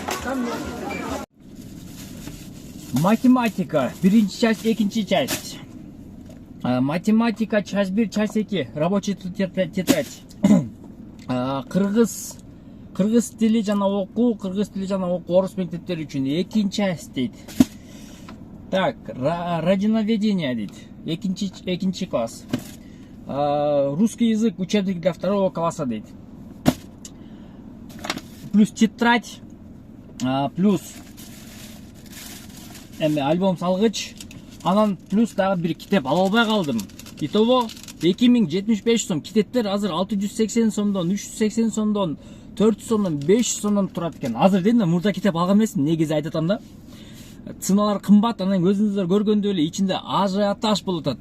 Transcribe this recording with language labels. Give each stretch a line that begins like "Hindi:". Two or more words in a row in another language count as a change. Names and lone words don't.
Russian: Математика.
Kyrgyz: Birinci часть, ikinci часть.
Russian: Математика, часть 1, часть 2. Рабочий тетрадь.
Kyrgyz: Кыргыз тили жана окуу, орус мектептери үчүн экинчи часть дейт.
Russian: Так, родиноведение дейт.
Kyrgyz: Экинчи класс.
Russian: Русский язык, учебник для 2 класса дейт.
Kyrgyz: Плюс тетрадь, плюс альбом салгыч, анан плюс дагы бир китеп ала албай калдым.
Russian: Итого 2075 сом.
Kyrgyz: Китептер азыр 680 сомдон, 380 сомдон, 400 сомдон, 500 сомдон турат экен. Азыр дедим да, мурда китеп алган эмесмин, негизи айтатам да. Ценалар кымбат, анан өзүңүздөр көргөндөй эле ичинде ажиотаж болуп атат.